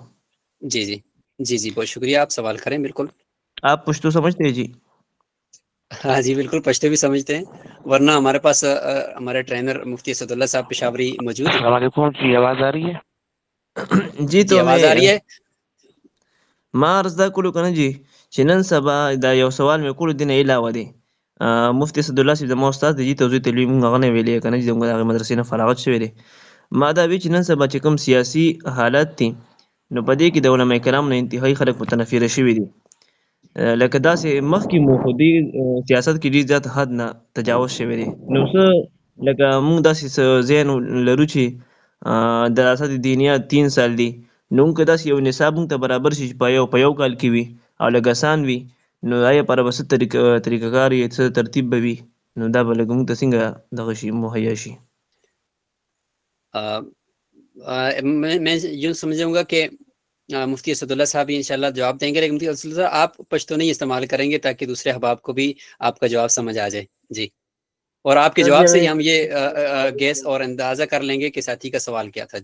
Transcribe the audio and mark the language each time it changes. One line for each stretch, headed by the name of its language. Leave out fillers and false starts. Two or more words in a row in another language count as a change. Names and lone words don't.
Urdu: جی جی جی جی بہت شکریہ، آپ سوال کریں بالکل۔ آپ پشتو سمجھتے ہیں؟ جی ہاں جی بالکل، پشتو بھی سمجھتے ہیں، ورنہ ہمارے پاس ہمارے ٹرینر مفتی اسد اللہ صاحب پشاوری موجود ہیں۔
Arabic: السلام علیکم
Urdu: جی، آواز آ رہی ہے؟ جی جی تو آواز آ رہی ہے۔
Pashto: ما عرض دا کولو کنه جی چې نن سبا دا یو سوال مې کولو دینه علاوه دی، مفتی اسد الله صاحب زما استاد دی، جی توضیح تعلیم موږ هغه نه ویلې کنه چې موږ هغه مدرسې نه فراغت شوی دی. ما دا وی چې نن سبا چې کوم سیاسي حالات دي نو په دې کې د علماء کرام نه انتهایی خلک متنفره شوي دي، لکه داسې مخکې مو خو دې سیاست کې ډېر زیات حد نه تجاوز شوی دی، نو څه لکه موږ داسې ذهن لرو چې دراست دینیات 3 سال دی، نو موږ که داسې یو نصاب موږ ته برابر شي چې په یو کال کې وي او لږ اسان وي، نو آیا پر به څه طریقه کار یا څه ترتیب به وي، نو دا به لږ موږ ته څنګه دغه شي مهیا شي؟
Urdu: میں یوں سمجھوں گا کہ مفتی اسد اللہ صاحب انشاءاللہ جواب دیں گے، لیکن مفتی اسد اللہ صاحب آپ پشتو نہیں استعمال کریں گے تاکہ دوسرے احباب کو بھی آپ کا جواب سمجھ آ جائے۔ جی، اور آپ کے جواب سے ہی ہم یہ گیس اور اندازہ کر لیں گے کہ ساتھی کا سوال کیا تھا۔